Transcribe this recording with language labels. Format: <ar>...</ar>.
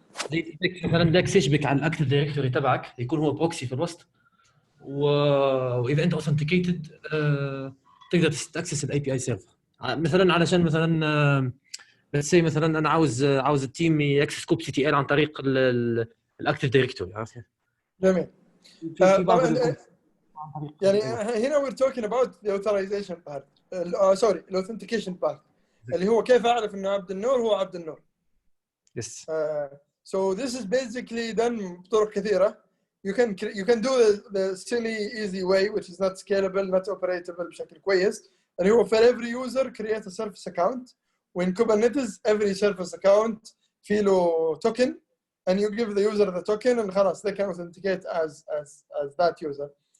<ar>زي ديكس مثلا، ديكس يشبك على الاكتيف دايركتوري تبعك، يكون هو بروكسي في الوسط، واذا انت اوثنتيكيتد تقدر تاكسس الاي بي اي سيرفر مثلا، علشان مثلا بس مثلا انا عاوز التيم ياكسس كوب سي تي ال عن طريق الاكتيف دايركتوري. عرفت؟ جميل. في بعض هنا</ar> <en>we're talking about the authorization part. sorry, the authentication part.</en> <ar>اللي هو كيف اعرف انه عبد النور هو عبد النور.</ar> <en>Yes. So this is basically done</en> <ar>بطرق كثيرة.</ar> <en>You can do the silly easy way, which is not scalable, not operatable</en> <ar>بشكل كويس. اللي هو</ar> <en>for every user create a service account. When Kubernetes, every service account</en> <ar>فيه له</ar> <en>token, and you give the user the token, and</en> <ar>خلاص</ar> <en>they can authenticate as that user.</en>